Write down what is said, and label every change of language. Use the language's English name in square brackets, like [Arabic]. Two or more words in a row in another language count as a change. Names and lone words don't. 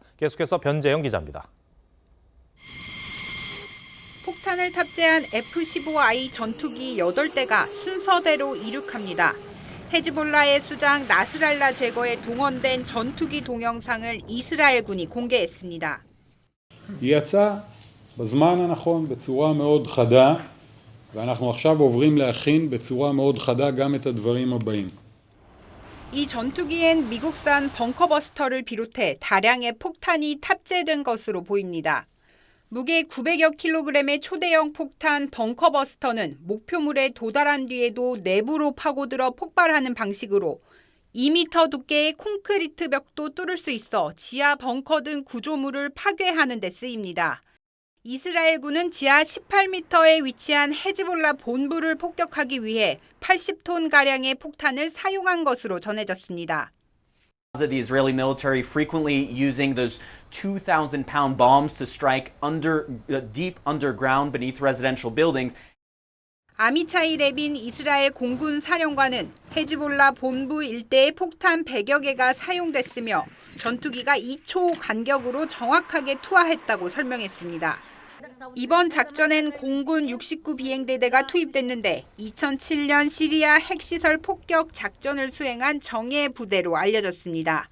[Korean] 계속해서 변재영 기자입니다. 폭탄을 탑재한 F-15I 전투기 8대가 순서대로 이륙합니다. 헤즈볼라의 수장 나스랄라 제거에 동원된 전투기 동영상을 이스라엘군이 공개했습니다. [Hebrew] יצא בזמן הנכון בצורה מאוד חדה, ואנחנו עכשיו עוברים להכין בצורה מאוד חדה גם את הדברים הבאים. [Korean] 이 전투기엔 미국산 벙커버스터를 비롯해 다량의 폭탄이 탑재된 것으로 보입니다. 무게 900여 킬로그램의 초대형 폭탄 벙커버스터는 목표물에 도달한 뒤에도 내부로 파고들어 폭발하는 방식으로 2m 두께의 콘크리트 벽도 뚫을 수 있어 지하 벙커 등 구조물을 파괴하는 데 쓰입니다. 이스라엘군은 지하 18m에 위치한 헤즈볼라 본부를 폭격하기 위해 80톤가량의 폭탄을 사용한 것으로 전해졌습니다. [English] The Israeli military frequently using those 2,000-pound bombs to strike deep underground beneath residential buildings. [Korean] 아미차이 레빈 이스라엘 공군 사령관은 헤즈볼라 본부 일대에 폭탄 100여 개가 사용됐으며 전투기가 2초 간격으로 정확하게 투하했다고 설명했습니다. 이번 작전엔 공군 69 비행대대가 투입됐는데 2007년 시리아 핵시설 폭격 작전을 수행한 정예 부대로 알려졌습니다.